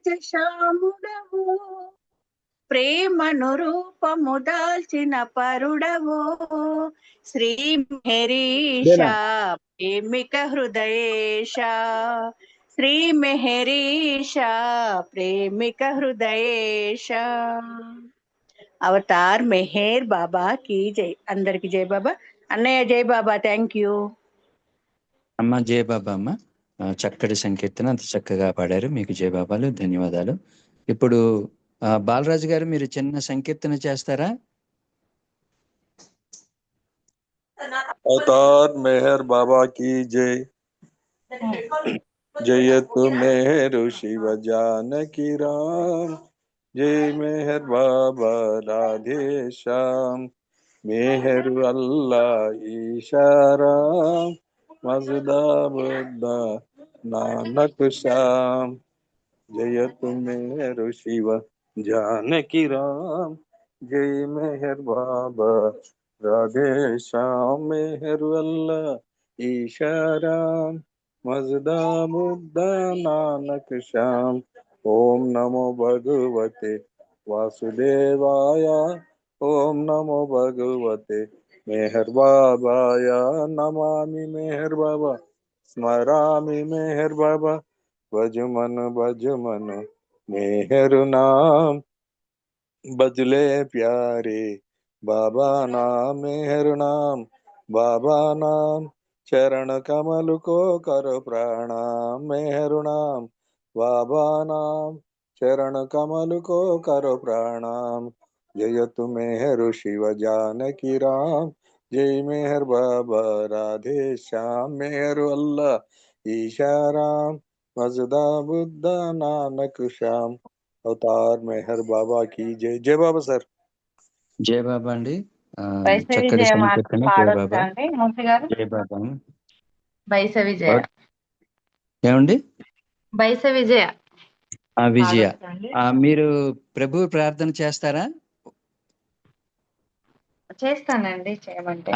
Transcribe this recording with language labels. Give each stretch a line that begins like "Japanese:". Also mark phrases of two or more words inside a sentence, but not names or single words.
Telugu: శ్యాముడవో ప్రేమను రూపము దాల్చిన పరుడవో శ్రీ మెహరీష ప్రేమిక హృదయేష శ్రీ మెహరీష ప్రేమిక హృదయేష
Hindi: अवतार मेहर बाबा की जय.
Telugu: అందరికి జై బాబా. అన్నయ్య జై బాబా.
English: thank you
Telugu: అమ్మ. జై బాబా అమ్మ. చక్కటి సంకీర్తన, అంత చక్కగా పాడారు. మీకు జై బాబాలు, ధన్యవాదాలు. ఇప్పుడు బాలరాజు గారు మీరు చిన్న సంకీర్తన చేస్తారా?
Hindi: अवतार मेहर बाबा की जय. जयतु मेहरु शिव जानकी राम. जय मेहर बाबा राधे श्याम. मेहरु अल्लाह ईशाराम. मजदा बुद्धा नानक श्याम. जयतु मेहरु शिव जानकी राम जय मेहर बाबा राधे श्याम मेहर अल्लाह ईशा राम मजदा बुद्धा नानक श्याम
Sanskrit: ओम नमो भगवते वासुदेवाय ओम नमो भगवते मेहर बाबाय
Hindi: नमामि मेहर बाबा स्मरामि मेहर बाबा भजमन मेहर नाम बदले प्यारे बाबा नाम मेहर नाम बाबा नाम चरण कमल को करो प्रणाम मेहर नाम बाबा नाम चरण कमल को करो प्रणाम जय तु मेहर शिव जानकी राम जय मेहर बाबा राधे श्याम मेहर अल्लाह ईशा राम मजदा बुद्धा नानक श्याम अवतार मेहर बाबा की जय जय बाबा सर
Telugu: జయ బాబా అండి. వైష్ణవి చక్కటి జయ సంకీర్తన. జయ పాడొచ్చా బాబా. అండి మూర్తి గారు? జయ బాబా. వైష్ణవి జయ ఏమండి? వైష్ణవి జయ ఆ విజయ, పాడొచ్చా అండి? మీరు ప్రభు ప్రార్థన చేస్తారా? చేస్తానండి, చేయమంటే.